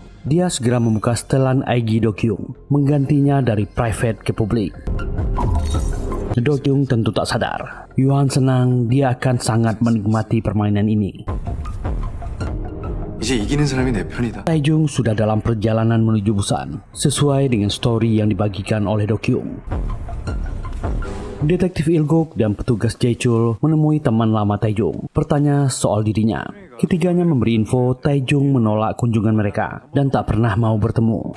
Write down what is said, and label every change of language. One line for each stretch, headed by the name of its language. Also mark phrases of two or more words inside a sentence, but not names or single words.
Indonesian: Dia segera membuka setelan IG Do-kyung, menggantinya dari private ke publik. Do-kyung tentu tak sadar. Johan senang dia akan sangat menikmati permainan ini.
Korean: 이제 이기는 사람이 내 편이다.
Indonesian: Taejung sudah dalam perjalanan menuju Busan, sesuai dengan story yang dibagikan oleh Do-kyung. Detektif Il-guk dan petugas Jae-chul menemui teman lama Taejung, bertanya soal dirinya. Ketiganya memberi info Taejung menolak kunjungan mereka dan tak pernah mau bertemu.